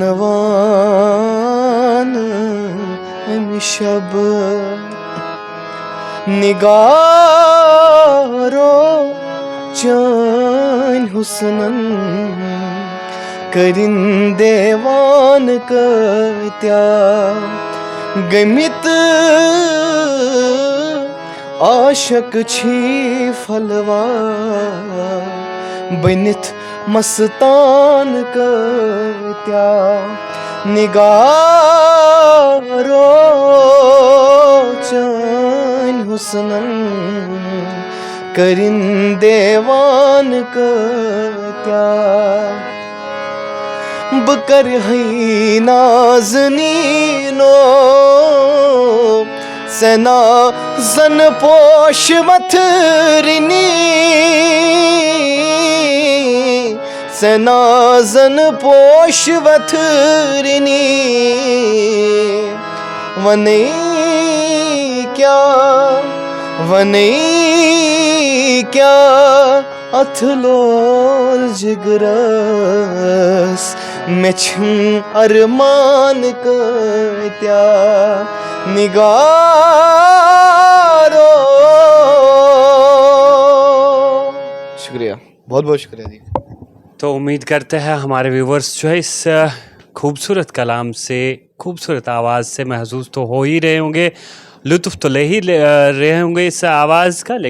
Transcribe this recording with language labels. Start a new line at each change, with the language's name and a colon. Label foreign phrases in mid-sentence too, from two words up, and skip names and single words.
Kashmiri: अनवान शब निगारो चान हुस्नन करिंदेवान कत्या गमित आशक छी फलवा बनित मस्तान कत्या निगारो चान हुस्नन करिंदेवान कत्या बकर है नाज़नीनो सेना जन पोश मथरिनी सेना जन पोश वथरिनी वने क्या अथलोल जिगरस में छूं अरमान कत्या निगारो।
Urdu: شکریہ، بہت بہت شکریہ جی. تو امید کرتے ہیں ہمارے ویوورز جو ہے اس خوبصورت کلام سے، خوبصورت آواز سے محسوس تو ہو ہی رہے ہوں گے، لطف تو لے ہی رہے ہوں گے اس آواز کا.